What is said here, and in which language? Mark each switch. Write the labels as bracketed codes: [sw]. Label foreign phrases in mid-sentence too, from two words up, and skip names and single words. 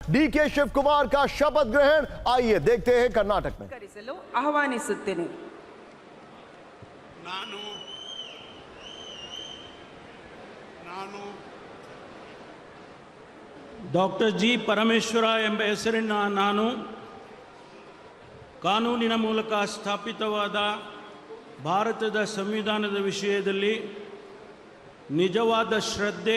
[hi] डीके शिव कुमार का शपथ ग्रहण। आइए देखते हैं कर्नाटक में। [kn] ಆಹ್ವಾನಿಸುತ್ತೇನೆ। ನಾನು ಡಾಕ್ಟರ್ ಜಿ ಪರಮೇಶ್ವರ ಎಂಬ ಹೆಸರಿನ ನಾನು ಕಾನೂನಿನ ಮೂಲಕ ಸ್ಥಾಪಿತವಾದ ಭಾರತದ ಸಂವಿಧಾನದ ವಿಷಯದಲ್ಲಿ ನಿಜವಾದ ಶ್ರದ್ಧೆ